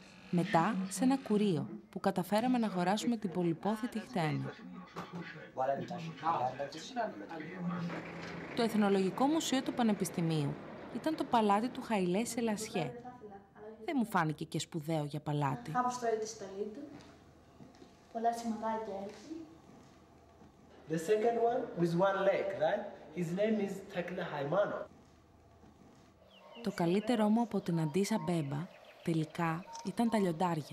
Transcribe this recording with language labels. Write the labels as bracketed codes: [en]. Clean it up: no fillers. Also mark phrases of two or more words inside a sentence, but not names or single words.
[el] Μετά σε ένα κουρείο που καταφέραμε να αγοράσουμε την πολυπόθητη χτένη. Το Εθνολογικό Μουσείο του Πανεπιστημίου ήταν το παλάτι του Χαϊλέ Σελασιέ. Δεν μου φάνηκε και σπουδαίο για παλάτι. Κάπως το είδε στολή του. Πολλά σηματάκια έτσι. [en] The second one with one leg, right? His name is Tekle Haimano. [el] Το καλύτερό μου από την Αντίσα Μπέμπα τελικά ήταν τα λιοντάρια.